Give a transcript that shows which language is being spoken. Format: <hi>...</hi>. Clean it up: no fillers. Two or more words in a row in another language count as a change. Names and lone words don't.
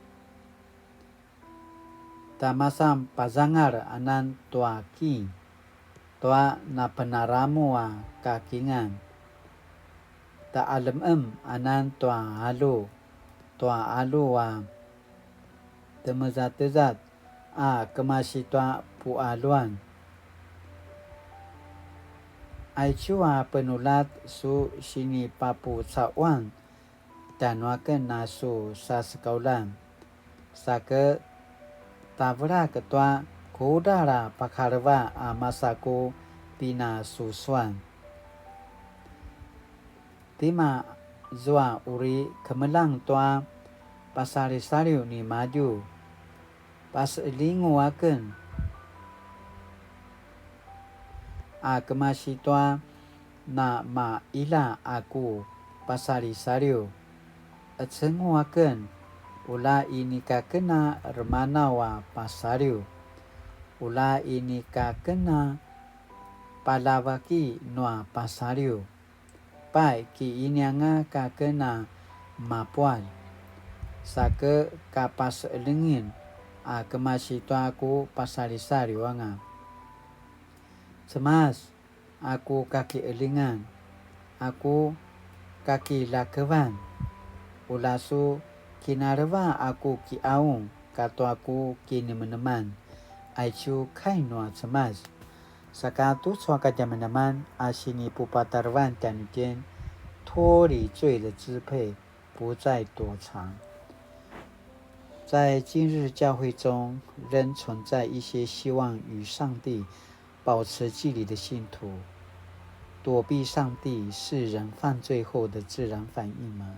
<pwn>tamasam pazangar anan toa ki toa na penaramu a kakingan ta alam anan toa alu a temezat a kemasi toa pualuan aichua penulat su sini papu cawan tanwaken nasu sasekaulan sake tavra ketua kodara pakarva a masako pina susuan tima zua uri kemelang toa pasari-sariu ni maju pas lingu aken a kemasi toa na ma ila aku pasari-sariu etsengu aken ula ini ka kena remana wa pasariu ula ini ka kena palavaki noa pasariu pai ki inyanga ka kena mapual sake kapas lingin a kemasi to aku pasari-sariu anga cemas aku kaki elingan aku kaki lakevan ulasu kinarva aku ki aung kato aku kini meneman aichu kainwa cemas sakatu swaka jamenaman asini pupatarvan tanjen</pwn> <zh>脱离罪的支配不再躲藏在今日教会中仍存在一些希望与上帝保持距离的信徒躲避上帝是人犯罪后的自然反应吗？</zh>